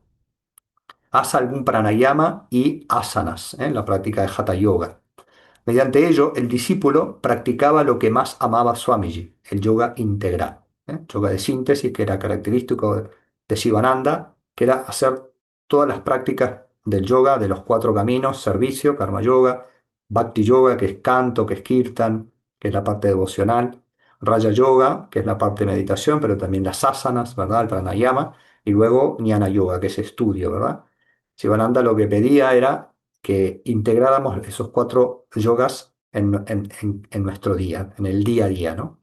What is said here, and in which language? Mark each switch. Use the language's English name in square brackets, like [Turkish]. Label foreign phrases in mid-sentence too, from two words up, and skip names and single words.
[Spanish] Haz algún pranayama y asanas, la práctica de Hatha Yoga. Mediante ello, el discípulo practicaba lo que más amaba Swamiji, el yoga integral, yoga de síntesis, que era característico de Sivananda, que era hacer todas las prácticas del yoga, de los 4 caminos: servicio, karma yoga; bhakti yoga, que es canto, que es kirtan, que es la parte devocional; raja yoga, que es la parte de meditación, pero también las asanas, ¿verdad? El pranayama; y luego jnana yoga, que es estudio, ¿verdad? Sivananda lo que pedía era que integráramos esos 4 yogas en nuestro día, en el día a día, ¿no?